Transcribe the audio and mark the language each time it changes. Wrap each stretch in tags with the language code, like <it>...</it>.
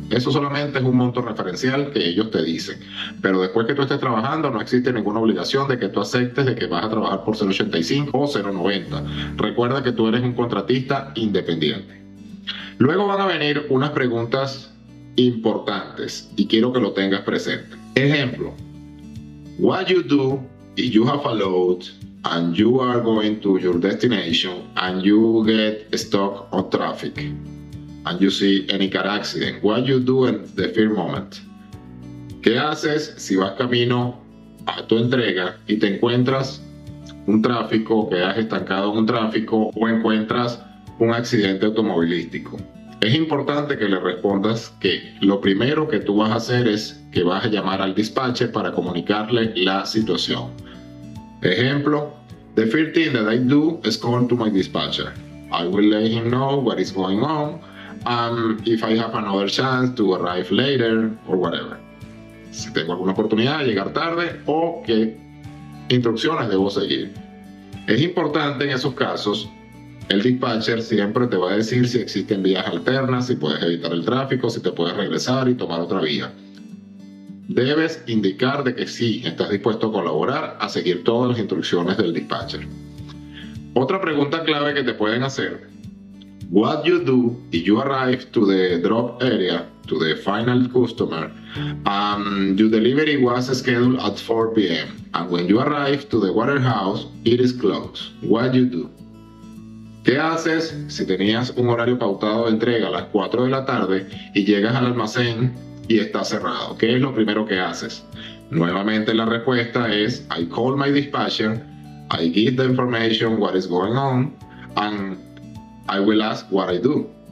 <es>Eso solamente es un monto referencial que ellos te dicen, pero después que tú estés trabajando no existe ninguna obligación de que tú aceptes de que vas a trabajar por 0.85 o 0.90. Recuerda que tú eres un contratista independiente. Luego van a venir unas preguntas importantes y quiero que lo tengas presente.</es> <en>Ejemplo: what you do if you have a load and you are going to your destination and you get stuck on traffic and you see any car accident? What you do in the first moment?</en> <es>¿Qué haces si vas camino a tu entrega y te encuentras un tráfico, quedas estancado en un tráfico o encuentras un accidente automovilístico? Es importante que le respondas que lo primero que tú vas a hacer es que vas a llamar al dispatcher para comunicarle la situación.</es> <en>Ejemplo: the first thing that I do is call to my dispatcher. I will let him know what is going on, if I have another chance to arrive later or whatever.</en> <es>Si tengo alguna oportunidad de llegar tarde o qué instrucciones debo seguir. Es importante en esos casos. El dispatcher siempre te va a decir si existen vías alternas, si puedes evitar el tráfico, si te puedes regresar y tomar otra vía. Debes indicar de que sí estás dispuesto a colaborar, a seguir todas las instrucciones del dispatcher. Otra pregunta clave que te pueden hacer:</es> <en>what you do if you arrive to the drop area, to the final customer, your delivery was scheduled at 4 p.m. and when you arrive to the warehouse, it is closed. What you do?</en> <es>¿Qué haces si tenías un horario pautado de entrega a las 4 de la tarde y llegas al almacén y está cerrado? ¿Qué es lo primero que haces? Nuevamente la respuesta es:</es> <en>I call my dispatcher, I give the information what is going on, and I will ask what I do.</en>